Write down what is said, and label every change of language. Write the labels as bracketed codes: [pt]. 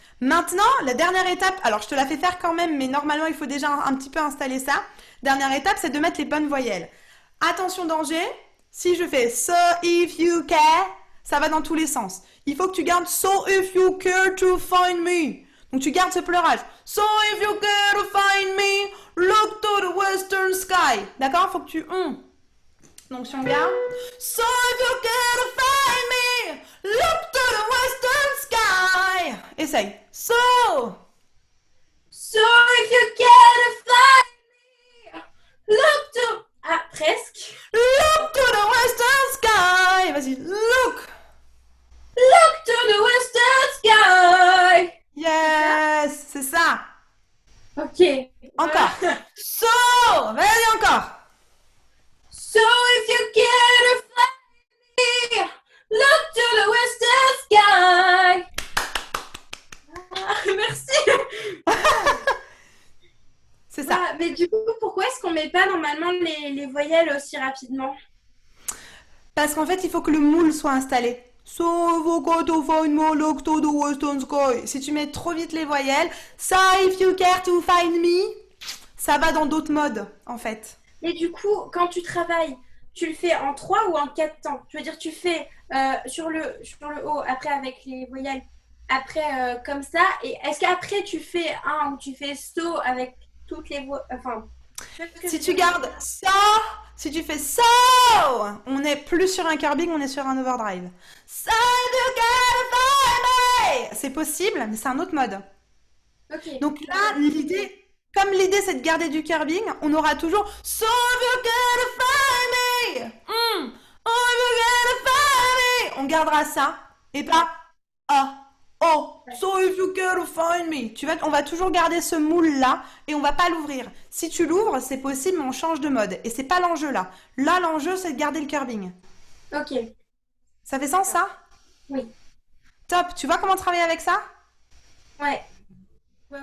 [fr] Maintenant, la dernière étape, alors je te la fais faire quand même, mais normalement il faut déjà un petit peu installer ça. Dernière étape, c'est de mettre les bonnes voyelles. Attention danger, si je fais [en] so if you care, [fr] ça va dans tous les sens. Il faut que tu gardes [en] so if you care to find me. [fr] Donc tu gardes ce pleurage. [en] So if you care to find me, look to the western sky. [fr] D'accord? Faut que tu Donc si on garde. [en] So if you care to find me, look to the western sky. [fr] Essaye. So [en] If you can find me, look to... [fr] Ah, presque. [en] look to the western sky. [fr] Vas-y, [en] look. Look to the western sky. [fr] Yes, c'est ça. Ok. Encore. So, vas-y encore. [en] So if you can find me, look to the western sky. [fr] Ah, merci. C'est ça. Ah, mais du coup, pourquoi est-ce qu'on met pas normalement les voyelles aussi rapidement? Parce qu'en fait, il faut que le moule soit installé. [en] So, if you go to find me, look to the western sky. [fr] Si tu mets trop vite les voyelles, [en] so if you care to find me, [fr] ça va dans d'autres modes, en fait. Et du coup, quand tu travailles, tu le fais en 3 ou en 4 temps? Je veux dire, tu fais sur le haut, après avec les voyelles, après comme ça. Et est-ce qu'après tu fais un où tu fais so avec toutes les voix, enfin... Si tu gardes so, si tu fais so, on n'est plus sur un curbing, on est sur un overdrive. [en] So you gotta find me. [fr] C'est possible, mais c'est un autre mode. Ok. Donc là, comme l'idée c'est de garder du curbing, on aura toujours [en] so you gotta find me. Oh you gotta find me. [fr] On gardera ça et pas ah. [en] Oh, so if you gotta find me. [fr] On va toujours garder ce moule là et on va pas l'ouvrir. Si tu l'ouvres, c'est possible, mais on change de mode. Et c'est pas l'enjeu là. Là, l'enjeu, c'est de garder le curbing. Ok. Ça fait sens ça? Oui. Top. Tu vois comment travailler avec ça? Ouais, ouais, ouais.